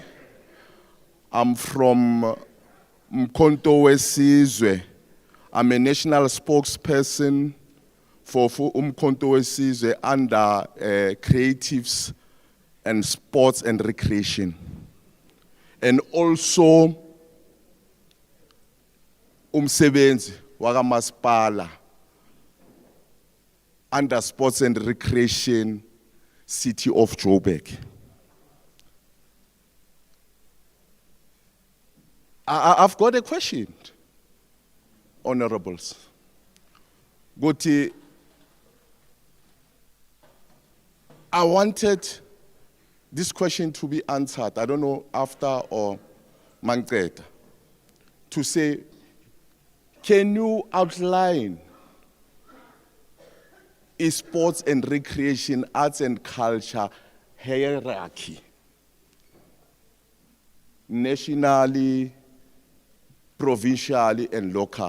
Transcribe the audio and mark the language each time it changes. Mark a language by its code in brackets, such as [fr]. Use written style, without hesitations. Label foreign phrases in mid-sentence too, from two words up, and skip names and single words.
[en] I'm from Mkonto Wesizwe. I'm a national spokesperson for Mkonto Wesizwe under creatives and sports and recreation. And also [zu] umsebenzi wakamasipala [en] under sports and recreation city of Joburg. I've got a question, honorables. Goti, I wanted this question to be answered, I don't know, after or Mangeta, to say, can you outline sports and recreation, arts and culture hierarchy, nationally, provincially, and locally?